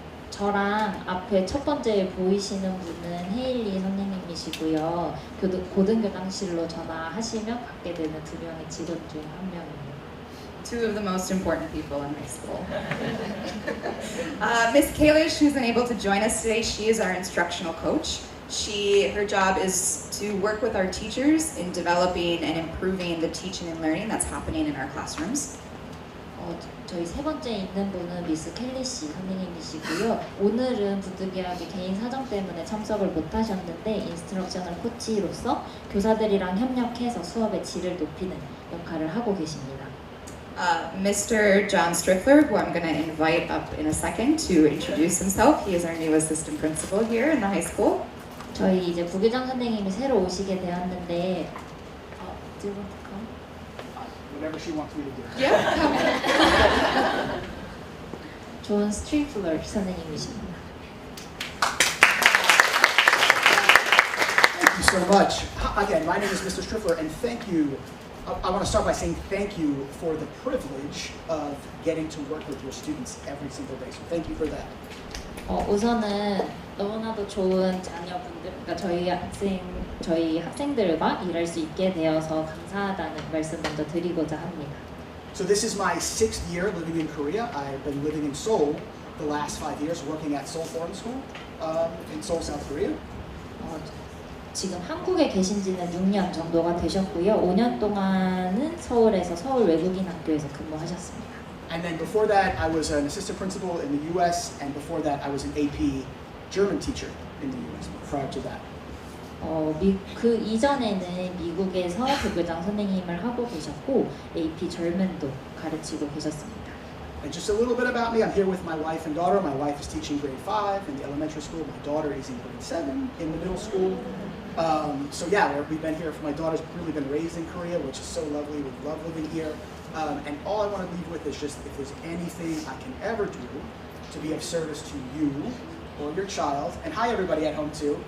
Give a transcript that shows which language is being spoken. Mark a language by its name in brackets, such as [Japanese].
[Korean] 저랑 앞에 첫 번째 보이시는 분은 헤일리 선생님이시고요. 고등교장실로 전화하시면 받게 되는 두 명의 직원 중 한 명입니다. [English] Two of the most important people in high school. Miss Kalish, who's been able to join us today, she is our instructional coach. Her job is to work with our teachers in developing and improving the teaching and learning that's happening in our classrooms. [Korean] 저희 세 번째 있는 분은 미스 켈리 씨 선생님이시고요. 오늘은 부득이하게 개인 사정 때문에 참석을 못하셨는데 인스트럭셔널 코치로서 교사들이랑 협력해서 수업의 질을 높이는 역할을 하고 계십니다. [English] Mr. John Strickler, who I'm going to invite up in a second to introduce himself. He is our new assistant principal here in the high school. [Korean] 저희 이제 부교장 선생님이 새로 오시게 되었는데, [English] do you want to come? Whatever she wants me to do. Yeah. [Korean] 존 스트리플러 선생님이십니다. [English] Thank you so much. Again, my name is Mr. Striffler, and thank you. I want to start by saying thank you for the privilege of getting to work with your students every single day. So thank you for that. [Korean] 우선은 너무나도 좋은 자녀분들, 그러니까 저희 학생들과 일할 수 있게 되어서 감사하다는 말씀 먼저 드리고자 합니다. [English] So this is my 6th year living in Korea. I've been living in Seoul the last 5 years, working at Seoul Foreign School in Seoul, South Korea. [Korean] 지금 한국에 계신 지는 6년 정도가 되셨고요. 5년 동안은 서울에서 서울 외국인 학교에서 근무하셨습니다. [English] And then before that, I was an assistant principal in the U.S. And before that, I was an AP German teacher in the U.S. Prior to that. [Korean] 그 이전에는 미국에서 부교장 선생님을 하고 계셨고 AP 절만도 가르치고 계셨습니다. [English] And just a little bit about me, I'm here with my wife and daughter. My wife is teaching grade 5 in the elementary school. My daughter is in grade 7 in the middle school. So yeah, we've been here. My daughter's really been raised in Korea, which is so lovely. We love living here. And all I want to leave with is just if there's anything I can ever do to be of service to you or your child, and hi everybody at home too.